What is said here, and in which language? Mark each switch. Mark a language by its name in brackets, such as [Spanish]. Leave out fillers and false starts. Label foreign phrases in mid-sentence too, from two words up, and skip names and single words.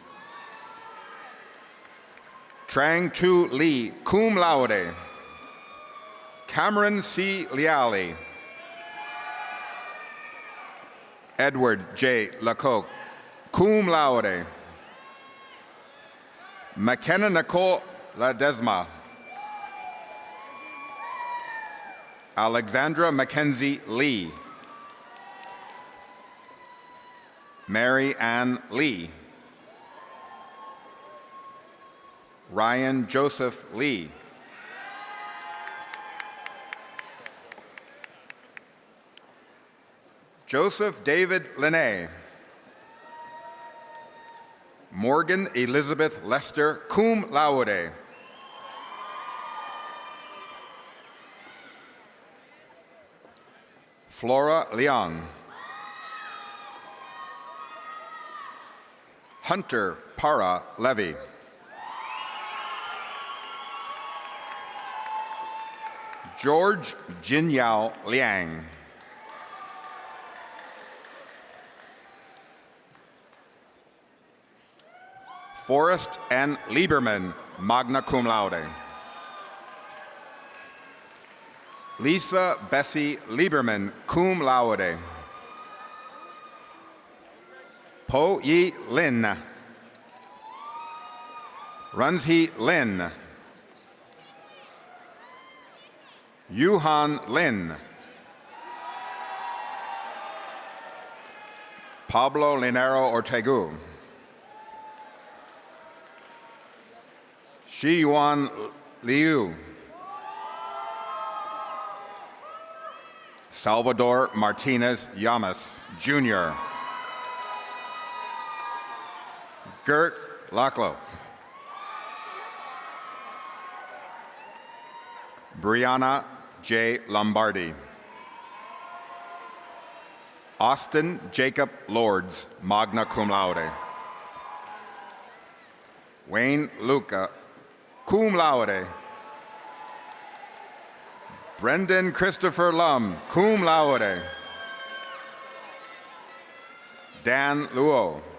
[English] Trang Tu Lee, [Latin] cum laude. [English] Cameron C. Liali. Edward J. Lecoq, [Latin] cum laude. [English] McKenna Nicole Ledesma. Alexandra Mackenzie Lee. Mary Ann Lee. Ryan Joseph Lee. Joseph David Linné. Morgan Elizabeth Lester, [Latin] cum laude. [English] Flora Leong. Hunter Para Levy. George Jinyao Liang. Forrest N. Lieberman, [Latin] magna cum laude. [English] Lisa Bessie Lieberman, [Latin] cum laude. [English] Po Yi Lin. Runzi Lin. Yuhan Lin. Pablo Linero Ortegu. Shi Yuan Liu. Salvador Martinez Llamas, Jr. Gert Lacklow. Brianna J. Lombardi. Austin Jacob Lords, [Latin] magna cum laude. [English] Wayne Luca, [Latin] cum laude. [English] Brendan Christopher Lum, [Latin] cum laude. [English] Dan Luo.